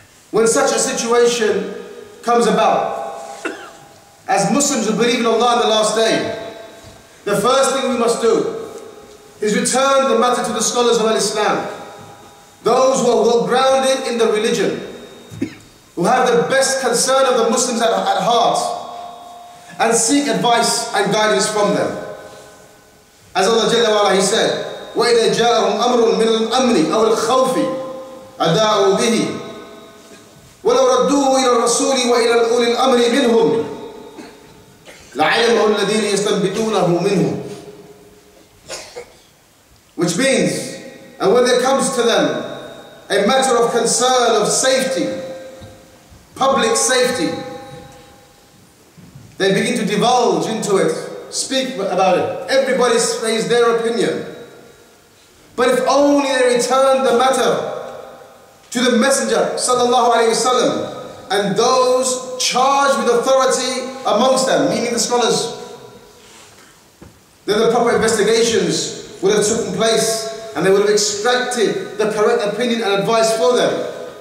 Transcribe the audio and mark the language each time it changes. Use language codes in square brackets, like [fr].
[en] When such a situation comes about, as Muslims who believe in Allah on the last day, the first thing we must do is return the matter to the scholars of Islam, those who are well grounded in the religion, who have the best concern of the Muslims at heart, and seek advice and guidance from them. As Allah Jalla wa Ala, He said, [ar] وَإِذَا جَاءَهُمْ أَمْرٌ مِنَ الْأَمْنِ أَوْ الْخَوْفِ أَدَاءُوا بِهِ وَلَوْ رَدُّوهُ إِلَى الرَّسُولِ وَإِلَى أُولِي الْأَمْرِ مِنْهُمْ لَعَلِمَهُ الَّذِينَ يَسْتَنبِطُونَهُ مِنْهُمْ. [en] Which means, and when there comes to them a matter of concern of safety, public safety, they begin to divulge into it, speak about it. Everybody says their opinion. But if only they return the matter to the Messenger sallallahu alaihi wasallam and those charged with authority amongst them, meaning the scholars, then the proper investigations would have taken place and they would have extracted the correct opinion and advice for them.